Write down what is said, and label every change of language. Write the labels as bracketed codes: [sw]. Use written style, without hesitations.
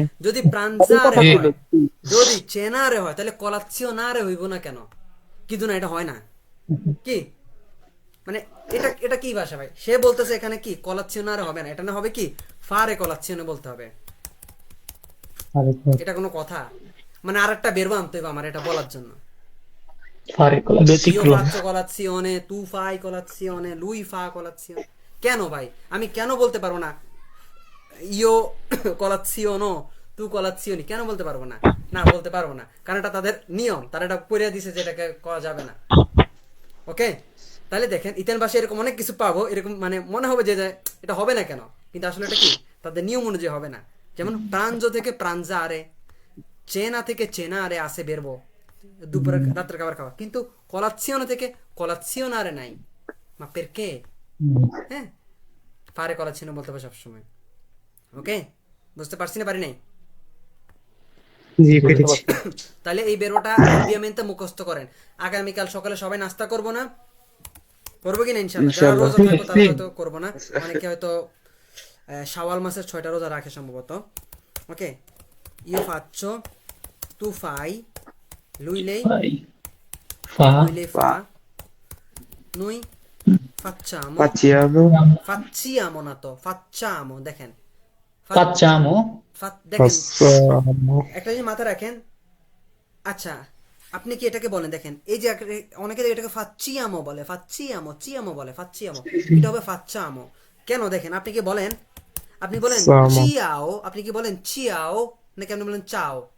[bn] যদি প্রাঞ্জারে হয়, যদি চেনারে হয়, তাহলে কলাৎসিওনারে হইব না কেন? কিন্তু না, এটা হয় না। কি মানে এটা এটা কি ভাষা ভাই? সে বলতেছে এখানে কি কলাৎসিওনারে হবে না, এটা না হবে কি ফারে কলাৎসিওনে বলতে হবে। এটা কোনো কথা? মানে আরেকটা বেরবো আনতে হবে আমার এটা বলার জন্য। [it] Io faccio colazione, tu fai colazione, lui fa colazione। [bn] কেন ভাই আমি কেন বলতে পারবো না [it] io colaziono, tu colazioni? [bn] কেন বলতে পারবো না? না বলতে পারবো না, কারণ এটা তাদের নিয়ম, তারা এটা করে দিছে যে এটাকে করা যাবে না। ওকে, তাহলে দেখেন ইতালিয়ান ভাষায় এরকম অনেক কিছু পাবো, এরকম মানে মনে হবে যে এটা হবে না কেন, কিন্তু আসলে এটা কি তাদের নিয়ম অনুযায়ী হবে না। যেমন প্রাঞ্জো থেকে প্রাঞ্জারে, চেনা থেকে চেনারে আসে বেরবো দুপুরে রাত্রে খাবার খাওয়া, কিন্তু কলাৎসিওনে থেকে কলাৎসিওনারে নাই। মা পেরকে হ্যাঁ ফারে কলাৎসিওনে বলতে হবে সবসময়। ওকে, বুঝতে পারছি না পারি নাই? জি পেরেছি। তাহলে এই বেরোটা অবভিয়ামেন্টে মুখস্থ করেন। আগামীকাল সকালে সবাই নাস্তা করবো না? করবো কিনা ইনশাআল্লাহ? যারা রোজা থাকবো তারা হয়তো করবো না, অনেকে হয়তো শাওয়াল মাসের 6টা রোজা রাখে সম্ভবত। [it] ওকে, ইউ ফাচ্চো, তু ফাই, lui lei lui lei fa, noi facciamo facciamo [bn] না তো [it] facciamo, [bn] দেখেন [it] facciamo [bn] দেখেন একটা জিনিস মাথায় রাখেন। আচ্ছা আপনি কি এটাকে বলেন, দেখেন এই যে অনেকে এটাকে facciamo বলে, চিয়ামো বলে, facciamo, এটা হবে facciamo কেন? দেখেন আপনি কি বলেন, আপনি বলেন চিয়াও, আপনি কি বলেন চিয়াও নাকি আপনি বলেন চাও?